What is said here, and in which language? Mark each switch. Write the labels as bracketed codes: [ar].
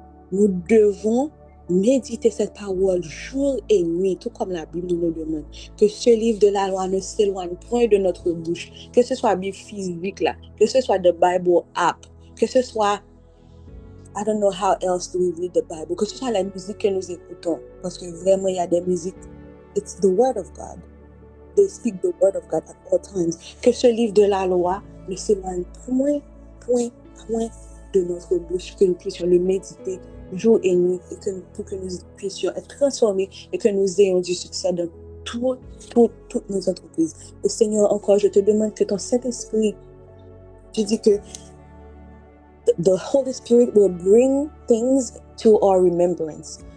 [fr] Nous devons méditer cette parole jour et nuit, tout comme la Bible nous le demande. Que ce livre de la loi ne s'éloigne point de notre bouche. Que ce soit la Bible physique là, que ce soit [en] the Bible app, [fr] que ce soit, [en] I don't know how else do we read the Bible, [fr] que ce soit la musique que nous écoutons. Parce que vraiment, il y a des musiques, [en] it's the word of God. They speak the word of God at all times. [fr] Que ce livre de la loi ne s'éloigne point de notre bouche, que nous puissions le méditer jour et nuit, et pour que nous puissions être transformés et que nous ayons du succès dans toutes nos entreprises. Et Seigneur, encore, je te demande que ton Saint-Esprit, tu dis que [en] the Holy Spirit will bring things to our remembrance.